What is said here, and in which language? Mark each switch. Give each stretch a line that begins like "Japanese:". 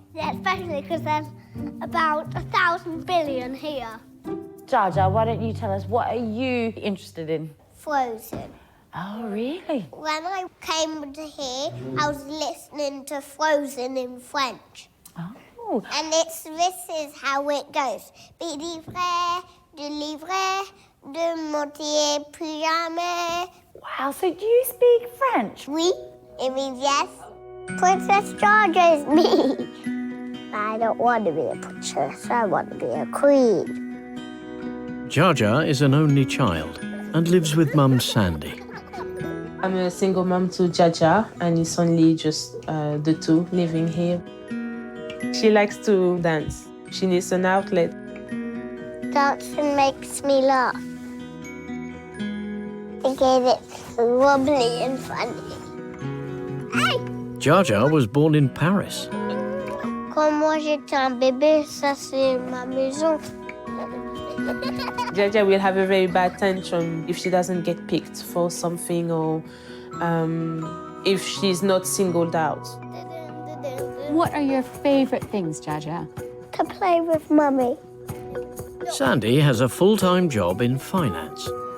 English: Yeah, especially because there's about 1,000 billion here. Jar Jar, why don't you tell us, what are you interested in? Frozen. Oh, really? When I came to here, I was listening to Frozen in French. Oh. And this is how it goes.
French: Be livré, de livrer, de monter plus jamais.
English: Wow, so do you speak French? Oui, it means yes. Princess Georgia is me. I don't want to be a princess, I want to be a queen. Jar Jar is an only child and lives with Mum Sandy. I'm a single mum to Jaja, and it's only just the two living here. She likes to dance. She needs an outlet. Dancing makes me laugh. Because it's wobbly and funny. Hey! Jar Jar was born in Paris.
French: Quand moi j'étais un bébé, ça c'est ma maison.
English: Jaja will have a very bad tantrum if she doesn't get picked for something or if she's not singled out. What are your favourite things, Jaja? To play with Mummy. Sandy has a full-time job in finance.